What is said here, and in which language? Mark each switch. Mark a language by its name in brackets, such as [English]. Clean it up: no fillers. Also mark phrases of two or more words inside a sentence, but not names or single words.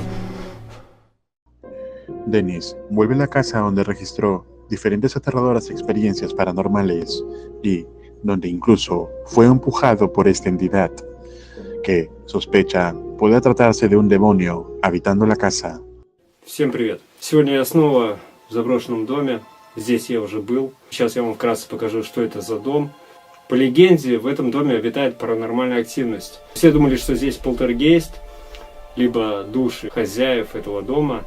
[Spanish] Dennis vuelve a la casa donde registró diferentes aterradoras experiencias paranormales y donde incluso fue empujado por esta entidad, que sospecha puede tratarse de un demonio habitando la casa. [Russian] Всем привет! Сегодня я снова в заброшенном доме. Здесь я уже был. Сейчас я вам вкратце покажу, что это за дом. По легенде, в этом доме обитает паранормальная активность. Все думали, что здесь полтергейст, либо души хозяев этого дома.